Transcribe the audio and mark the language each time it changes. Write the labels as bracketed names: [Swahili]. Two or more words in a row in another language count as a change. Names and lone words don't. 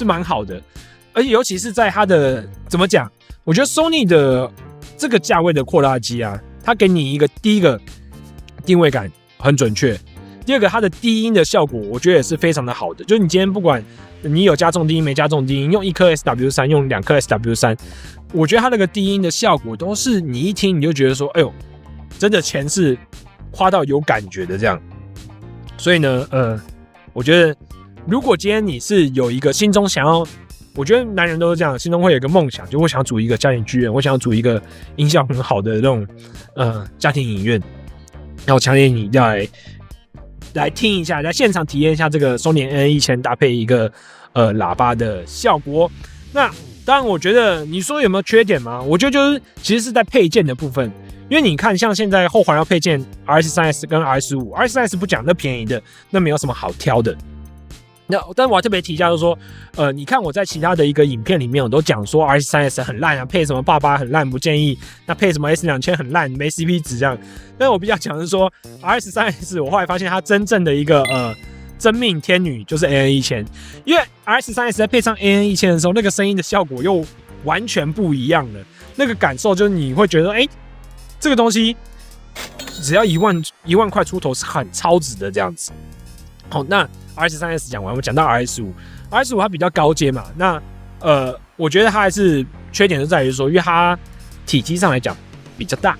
[Chinese] 蠻好的，而且尤其是在它的怎麼講，我覺得 Sony 的這個價位的擴大機啊，它給你一個第一個定位感很準確，第二個它的低音的效果我覺得也是非常的好的，就是你今天不管你有加重低音沒加重低音，用一顆 SW3 用2顆 SW3， 我覺得它那個低音的效果都是你一聽你就覺得說，哎呦，真的錢是花到有感覺的這樣。所以呢，我覺得如果今天你是有一個心中想要，我覺得男人都是这樣，心中會有一個夢想，就我想組一個家庭劇院，我想要組一個音效很好的那種家庭影院，然後強烈你要來聽一下，在現場體驗一下這個 Sony NA1000搭配一個喇叭的效果。那當然，我覺得你說有沒有缺點嗎？我覺得就是其實是在配件的部分。因為你看，像現在後環繞配件 RS3S 跟 RS5，RS3S 不講，那便宜的，那沒有什麼好挑的。但我要特別提一下，就是說，你看我在其他的一個影片裡面，我都講說 RS3S 很爛啊，配什麼88很爛，不建議。那配什麼 S2000 很爛，沒 CP 值這樣。但我比較講的是說 RS3S， 我後來發現它真正的一個真命天女就是 AN1000，因為 RS3S 在配上 AN1000 的時候，那個聲音的效果又完全不一樣了。那個感受就是你會覺得，這個東西只要1萬塊出頭是很超值的這樣子。好，那 RS3S 講完，我們講到 RS5 它比較高階嘛，那我覺得它還是缺點就在於說，因為它體積上來講比較大。